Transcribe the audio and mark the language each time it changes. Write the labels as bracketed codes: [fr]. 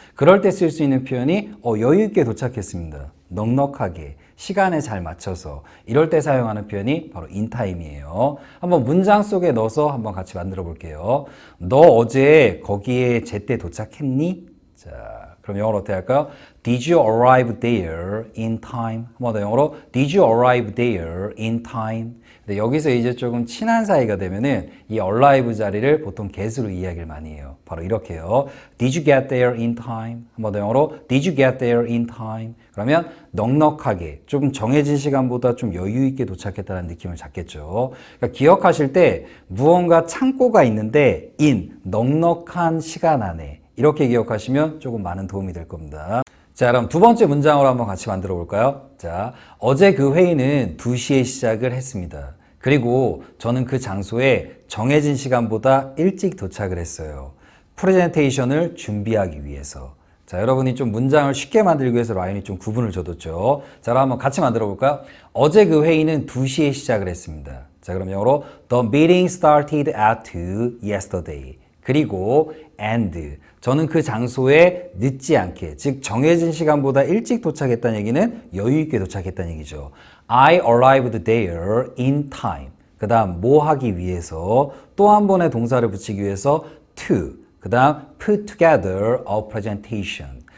[ko] 그럴 때 쓸 수 있는 표현이 여유 있게 도착했습니다. 넉넉하게 시간에 잘 맞춰서 이럴 때 사용하는 표현이 바로 in time이에요. 한번 문장 속에 넣어서 한번 같이 만들어 볼게요. 너 어제 거기에 제때 도착했니? 자, 그럼 영어로 어떻게 할까요? [en] Did you arrive there in time? [ko] 한 번 더 영어로 [en] Did you arrive there in time? [ko] 근데 여기서 이제 조금 친한 사이가 되면은 이 arrive 자리를 보통 get으로 이야기를 많이 해요. 바로 이렇게요. [en] Did you get there in time? [ko] 한 번 더 영어로 [en] Did you get there in time? [ko] 그러면 넉넉하게 조금 정해진 시간보다 좀 여유 있게 도착했다는 느낌을 잡겠죠. 그러니까 기억하실 때 무언가 창고가 있는데 in 넉넉한 시간 안에 이렇게 기억하시면 조금 많은 도움이 될 겁니다. 자, 그럼 두 번째 문장으로 한번 같이 만들어 볼까요? 자, 어제 그 회의는 2시에 시작을 했습니다. 그리고 저는 그 장소에 정해진 시간보다 일찍 도착을 했어요. 프레젠테이션을 준비하기 위해서. 자, 여러분이 좀 문장을 쉽게 만들기 위해서 라인이 좀 구분을 줘뒀죠. 자, 그럼 한번 같이 만들어 볼까요? 어제 그 회의는 2시에 시작을 했습니다. 자, 그럼 영어로 [en] The meeting started at 2 yesterday. [ko] 그리고 [en] and [ko] 저는 그 장소에 늦지 않게, 즉 정해진 시간보다 일찍 도착했다는 얘기는 여유 있게 도착했다는 얘기죠. [en] I arrived there in time. [ko] 그 다음 뭐 하기 위해서, 또 한 번의 동사를 붙이기 위해서 to, 그 다음 [en] put together a presentation.